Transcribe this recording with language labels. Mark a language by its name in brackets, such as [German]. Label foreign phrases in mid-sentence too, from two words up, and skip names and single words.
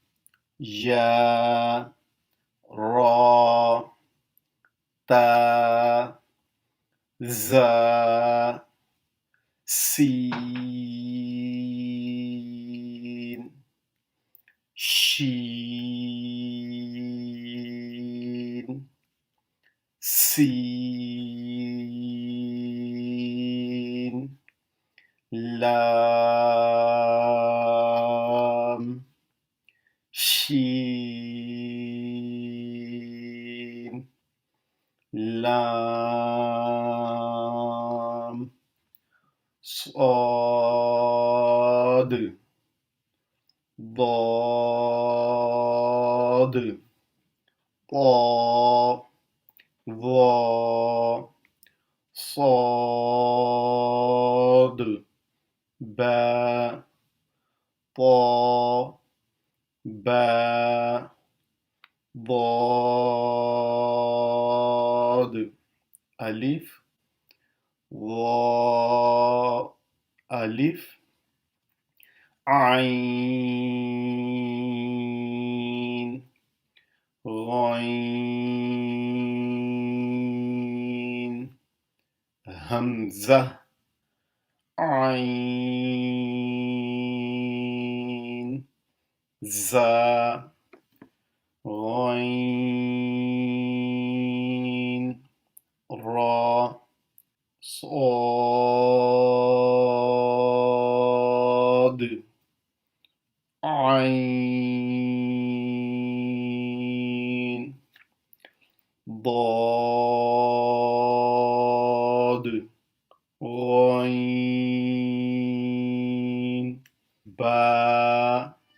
[Arabic] یا را تا زا سین شین سین لام شين لام صاد ضاد طا ظا صاد با طا با ضاد ألف ظا ألف عين غين همزة عين زا غين را صاد عين ضاد غين با